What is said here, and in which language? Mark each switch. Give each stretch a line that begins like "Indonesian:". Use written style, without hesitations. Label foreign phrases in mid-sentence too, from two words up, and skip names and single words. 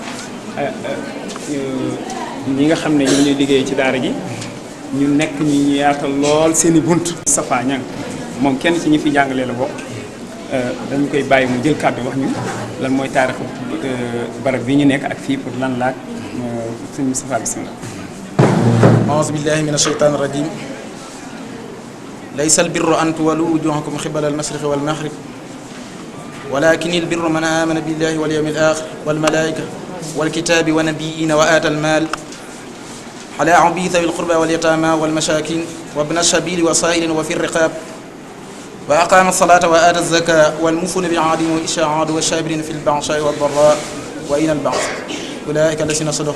Wolof: ñi nga xam ne ñoo ñuy liggéey ci daara ji ñu nekk ñu yaatal lool seen i bunt Safa Ñang moom kenn ci ñi fi jàngalee la bokk dañu koy bàyyi mu jël kàddu wax ñu lan mooy taarixu barab bi ñu nekk ak fii pour lan laak suñu Safa bismillah
Arabic: أعوذ بالله من الشيطان الرجيم ليس البر أن تولوا وجوهكم قبل المشرق والمغرب ولكن البر من آمن بالله واليوم الآخر والملائكة والكتاب والنبيين وآتى المال على عبيد ذوي القربى واليتامى والمساكين وابن السبيل وصائل وفي الرقاب وأقام الصلاة وآتى الزكاة والموفون بعهدهم وإذا عاهدوا والصابرين في البأساء والضراء وحين البأس أولئك الذين صدقوا